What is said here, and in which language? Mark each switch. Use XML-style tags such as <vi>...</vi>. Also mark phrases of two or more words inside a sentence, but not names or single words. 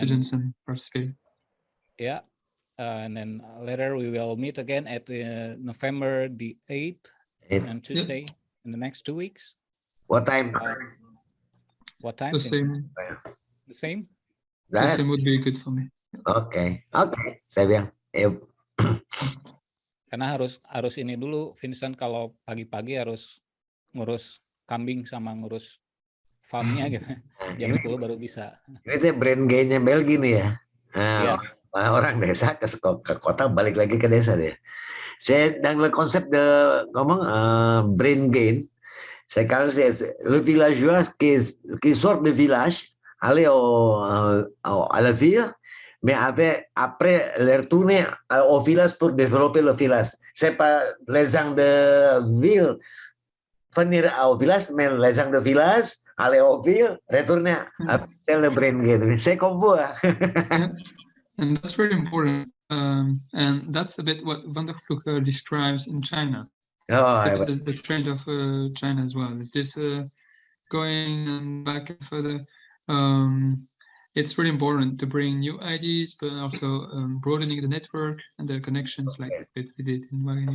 <en>students and participating. Yeah. And then later we will meet again at November the 8th on Tuesday in the next 2 weeks. What time? What time? The Vincent? same. The same? The That's same would be good for me. okay. Okay,</en> <id>saya bilang. Karena harus ini dulu, Vincent, kalau pagi-pagi harus ngurus kambing sama ngurus farmnya gitu. Jam 10 baru bisa. Ini</id> <en>brand gain-</en> <id>nya Belgia nih ya. Iya. Orang desa ke kota balik lagi ke desa dia.</id> <fr>Saya dans le concept de comment</fr> <en>brain gain,</en> <fr>c'est quand c'est le villageois qui sort du village, aller à la ville, mais après retourner au village pour développer le village. C'est pas les gens de ville venir au village, mais les gens de village aller au ville, retourner c'est le</fr> <en>brain gain.</en> <fr>C'est comme vous.</fr> <en>Yeah. And that's very important. And that's a bit what Van der Kloeke describes in China. The trend of China as well. Is this going and back and further? It's really important to bring new ideas, but also broadening the network and the connections like we did in Wageningen.</en>